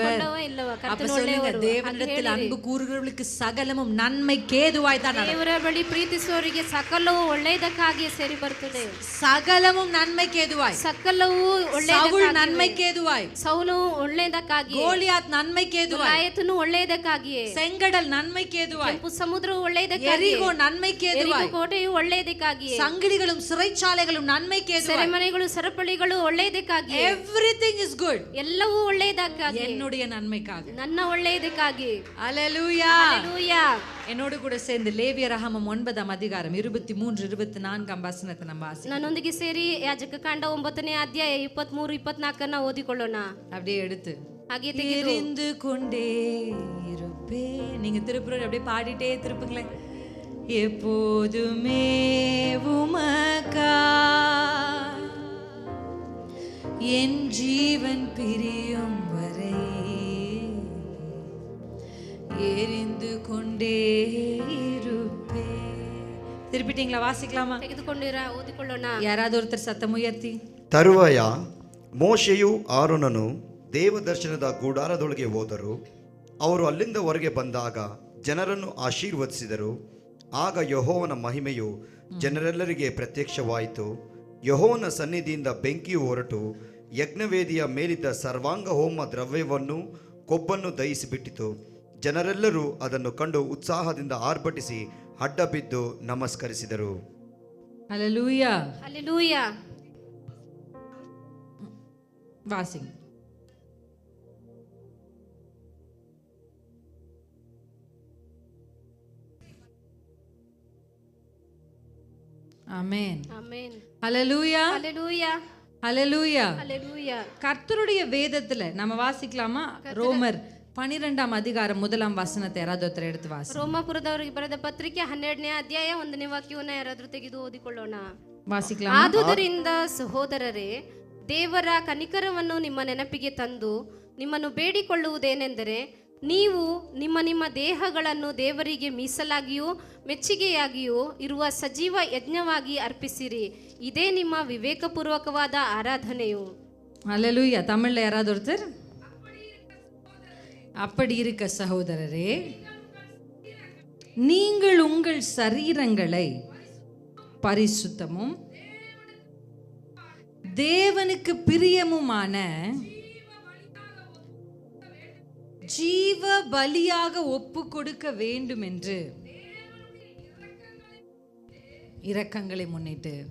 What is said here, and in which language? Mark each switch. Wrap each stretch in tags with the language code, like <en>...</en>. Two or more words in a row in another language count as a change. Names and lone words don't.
<kn>ತೆಗೆದುಕೊಂಡವೋ ಇಲ್ಲವೋ?</kn> <ta>அப்ப</ta> <kn>ಕರ್ತನು</kn> <ta>சொல்லுங்க,</ta> <kn>ಒಳ್ಳೆಯವರು.</kn> <ta>தேவனிடத்தில் அன்பு கூறுகிறவர்களுக்கு சகலமும் நன்மைக்கேதுவாய் தான் நடக்கும்.</ta> <kn>ದೇವರ ಬಳಿ ಪ್ರೀತಿಸುವವರಿಗೆ ಸಕಲವು ಒಳ್ಳೆಯದಕ್ಕಾಗಿಯೇ ಸೇರಿ ಬರ್ತದೆ.</kn> <ta>சகலமும் நன்மைக்கேதுவாய்.</ta> <kn>ಸಕಲವು</kn> <ta>சவுல்</ta> <kn>ಒಳ್ಳೆಯದಕ್ಕಾಗಿ,</kn> <ta>நன்மைக்கேதுவாய்.</ta> <kn>ಸೌಲು ಒಳ್ಳೆಯದಕ್ಕಾಗಿ,</kn> <ta>கோலியாத் நன்மைக்கேதுவாய்.</ta> <kn>ಗಾಯತನು ಒಳ್ಳೆಯದಕ್ಕಾಗಿಯೇ,</kn> <ta>செங்கடல் நன்மைக்கேதுவாய்.</ta> <kn>ಕೆಂಪು ಸಮುದ್ರವು ಒಳ್ಳೆಯದಕ್ಕಾಗಿ,</kn> <ta>எரிகோ நன்மைக்கேதுவாய்.</ta> <kn>ಎರಿಕೋ ಕೋಟೆಯು ಒಳ್ಳೆಯದಕ್ಕಾಗಿಯೇ,</kn> <ta>சங்கிலிகளும் சிறைச்சாலைகளும் நன்மைக்கேதுவாய்.</ta> <kn>ಸೆರೆಮನೆಗಳು ಸರಪಳಿಗಳು ಒಳ್ಳೆಯದಕ್ಕಾಗಿ,</kn> <en>Everything is good.</en> <kn>ಎಲ್ಲವೂ ಒಳ್ಳೆಯದಕ್ಕಾಗಿ,</kn> <ta>என்னுடைய நன்மைக்காக.</ta> <kn>ನನ್ನ ಒಳ್ಳೆಯದಕ್ಕಾಗಿ.</kn> <ta>அல்லேலூயா.</ta> <kn>ಹಲ್ಲೆಲೂಯಾ.</kn> <ta>என்னோடு கூட சேர்ந்து லேவியராகமம் 9 அதிகாரம் 23 24 வசனத்தை நம்ம வாசிக்கலாம்.</ta> <kn>ನನ್ನೊಂದಿಗೆ ಸೇರಿ ಯಾಜಕ ಕಾಂಡ 9ನೇ ಅಧ್ಯಾಯ 23 24 ಓದಿಕೊಳ್ಳೋಣ.</kn> <ta>அப்படியே எடுத்து</ta> <kn>ಹಾಗೆ ತೆಗೆದು</kn> <ta>எரிந்து கொண்டே இருப்பே. நீங்க திருப்புறர் அப்படியே பாடிட்டே திருப்புங்களேன். எப்போதுமே உமக்கா என் ஜீவன் பிரியும் வரை எரிந்து கொண்டே இருப்பே. திருப்பிட்டீங்களா? வாசிக்கலாமா?</ta> <kn>ತೆಗೆದುಕೊಂಡಿರ ಓದಿಕೊಳ್ಳೋಣ.</kn> <ta>யாராவது ஒருத்தர் சத்தம் உயர்த்தி.</ta> <kn>ತರುವಾಯ ಮೋಶೆಯು ಆರೋನನು ದೇವದರ್ಶನದ ಗುಡಾರದೊಳಗೆ ಹೋದರು. ಅವರು ಅಲ್ಲಿಂದ ಹೊರಗೆ ಬಂದಾಗ ಜನರನ್ನು ಆಶೀರ್ವದಿಸಿದರು. ಆಗ ಯೆಹೋವನ ಮಹಿಮೆಯು ಜನರೆಲ್ಲರಿಗೆ ಪ್ರತ್ಯಕ್ಷವಾಯಿತು. ಯೆಹೋವನ ಸನ್ನಿಧಿಯಿಂದ ಬೆಂಕಿಯು ಹೊರಟು ಯಜ್ಞವೇದಿಯ ಮೇಲಿದ್ದ ಸರ್ವಾಂಗ ಹೋಮ ದ್ರವ್ಯವನ್ನು ಕೊಬ್ಬನ್ನು ದಹಿಸಿಬಿಟ್ಟಿತು. ಜನರೆಲ್ಲರೂ ಅದನ್ನು ಕಂಡು ಉತ್ಸಾಹದಿಂದ ಆರ್ಭಟಿಸಿ ಅಡ್ಡ ಬಿದ್ದು ನಮಸ್ಕರಿಸಿದರು.</kn> <ta>ஹல்லேலூயா.</ta> <kn>ಹಲ್ಲೆಲೂಯಾ.</kn> <ta>வாசிங்க. ஆமென்.</ta> <kn>ಆಮೆನ್.</kn> <ta>ஹல்லேலூயா.</ta> <kn>ಹಲ್ಲೆಲೂಯಾ.</kn> <ta>ஹல்லேலூயா.</ta> <kn>ಹಲ್ಲೆಲೂಯಾ.</kn> <ta>கர்த்தருடைய வேதத்துல நம்ம வாசிக்கலாமா? ரோமர் 12 அதிகாரம் 1 வசனத்தை யாராவது ஒருத்தர் எடுத்து வாசி.</ta> <kn>ರೋಮಾಪುರದವರಿಗೆ ಬರೆದ ಪತ್ರಿಕೆ 12ನೇ ಅಧ್ಯಾಯ 1ನೇ ವಾಕ್ಯವನ್ನ ಯಾರಾದ್ರೂ ತೆಗೆದು ಓದಿಕೊಳ್ಳೋಣ.</kn> <ta>வாசிக்கலாமா?</ta> <kn>ಆದುದರಿಂದ ಸಹೋದರರೇ, ದೇವರ ಕನಿಕರವನ್ನು ನಿಮ್ಮ ನೆನಪಿಗೆ ತಂದು ನಿಮ್ಮನ್ನು ಬೇಡಿಕೊಳ್ಳುವುದೇನೆಂದರೆ, ನೀವು ನಿಮ್ಮ ನಿಮ್ಮ ದೇಹಗಳನ್ನು ದೇವರಿಗೆ ಮೀಸಲಾಗಿಯೂ ಮೆಚ್ಚುಗೆಯಾಗಿಯೂ ಇರುವ ಸಜೀವ ಯಜ್ಞವಾಗಿ ಅರ್ಪಿಸಿರಿ, ಇದೇ ನಿಮ್ಮ ವಿವೇಕಪೂರ್ವಕವಾದ ಆರಾಧನೆಯು.</kn> <ta>அல்லேலூயா. தமிழ்ல யாராவது ஒருத்தர்? அப்படி இருக்க சகோதரரே, நீங்கள் உங்கள் சரீரங்களை பரிசுத்தமும் தேவனுக்கு பிரியமுமான ஜீவ பலியாக ஒப்பு கொடுக்க வேண்டும் என்று இரக்கங்களை முன்னிட்டு.</ta>